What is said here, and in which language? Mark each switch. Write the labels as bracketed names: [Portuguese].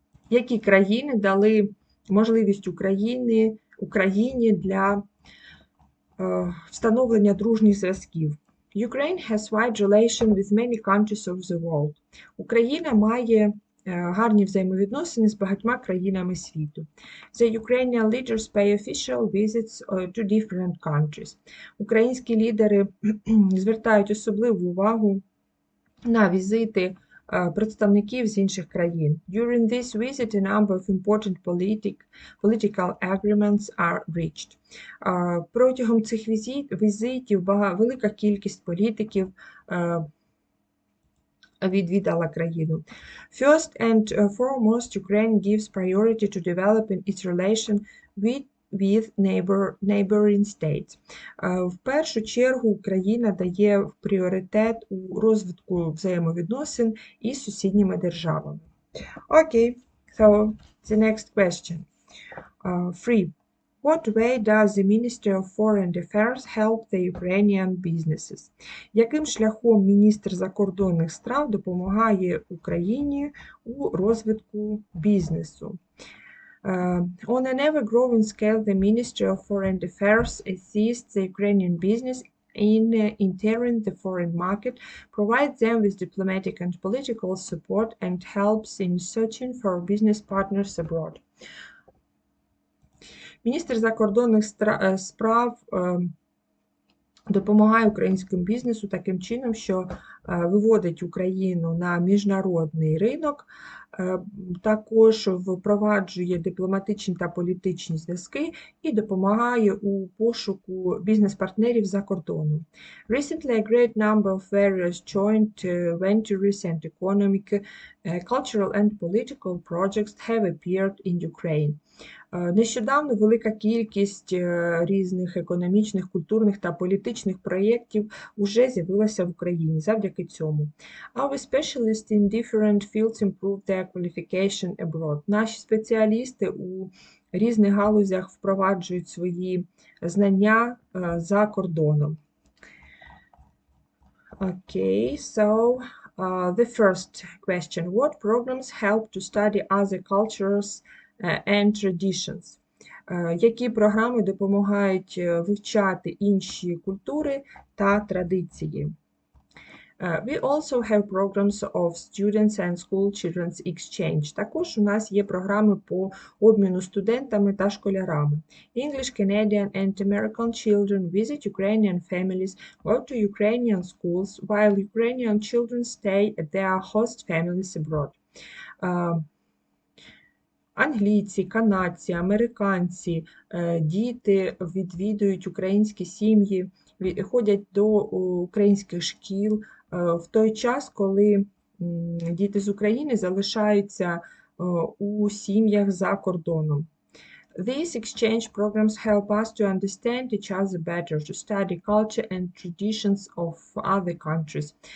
[Ukrainian] Які країни дали можливість Україні для встановлення дружніх зв'язків? [English] Ukraine has wide relations with many countries of the world. [Ukrainian] Україна має гарні взаємовідносини з багатьма країнами світу. [English] The Ukrainian leaders pay official visits to different countries. [Ukrainian] Українські лідери звертають особливу увагу на візити представників з інших країн. [English] During this visit, a number of important political agreements are reached. [Ukrainian] Протягом цих візитів велика кількість політиків відвідала країну. [English] First and foremost, Ukraine gives priority to developing its relation with neighboring states. [Ukrainian] В першу чергу Україна дає пріоритет у розвитку взаємовідносин із сусідніми державами. [English] Okay, so the next question. 3. What way does the Ministry of Foreign Affairs help the Ukrainian businesses? [Ukrainian] Яким шляхом міністр закордонних справ допомагає Україні у розвитку бізнесу? [English] On an ever-growing scale, the Ministry of Foreign Affairs assists the Ukrainian business in entering the foreign market, provides them with diplomatic and political support, and helps in searching for business partners abroad. [Ukrainian] Міністр закордонних справ допомагає українському бізнесу таким чином, що виводить Україну на міжнародний ринок, також впроваджує дипломатичні та політичні зв'язки і допомагає у пошуку бізнес-партнерів за кордоном. [English] Recently, a great number of various joint ventures and economic, cultural and political projects have appeared in Ukraine. [Ukrainian] Нещодавно велика кількість різних економічних, культурних та політичних проєктів уже з'явилася в Україні завдяки цьому. [English] Our specialists in different fields improve their qualification abroad. [Ukrainian] Наші спеціалісти у різних галузях впроваджують свої знання за кордоном. [English] Okay, so the first question. What programs help to study other cultures and traditions? [Ukrainian] Які програми допомагають вивчати інші культури та традиції? [English] We also have programs of students and school children's exchange. [Ukrainian] Також у нас є програми по обміну студентами та школярами. [English] English, Canadian and American children visit Ukrainian families, go to Ukrainian schools, while Ukrainian children stay at their host families abroad. [Ukrainian] Англійці, канадці, американці, діти відвідують українські сім'ї, ходять до українських шкіл в той час, коли діти з України залишаються у сім'ях за кордоном. [English] These exchange programs help us to understand each other better, to study culture and traditions of other countries.